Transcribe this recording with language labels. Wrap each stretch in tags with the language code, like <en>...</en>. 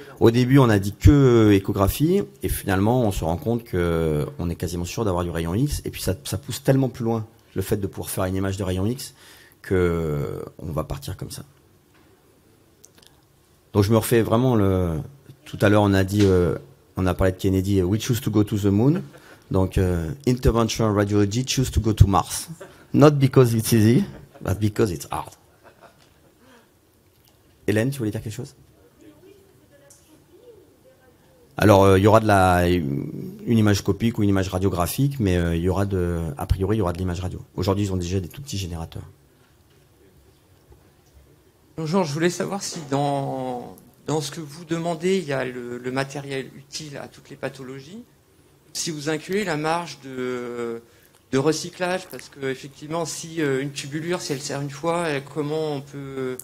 <fr>Au début, on a dit que échographie, et finalement, on se rend compte que on est quasiment sûr d'avoir du rayon X, et puis ça pousse tellement plus loin, le fait de pouvoir faire une image de rayon X, que on va partir comme ça. Donc je me refais vraiment tout à l'heure on a parlé de Kennedy,</fr> <en>we choose to go to the moon. Donc interventional radiology choose to go to Mars. Not because it's easy, but because it's hard.</en> <fr>Hélène, tu voulais dire quelque chose? Alors il y aura une image copique ou une image radiographique, mais a priori il y aura de l'image radio. Aujourd'hui ils ont déjà des tout petits générateurs. Bonjour, je voulais savoir si dans ce que vous demandez, il y a le matériel utile à toutes les pathologies, si vous incluez la marge de recyclage, parce que effectivement, si une tubulure, si elle sert une fois, comment on peut...</fr>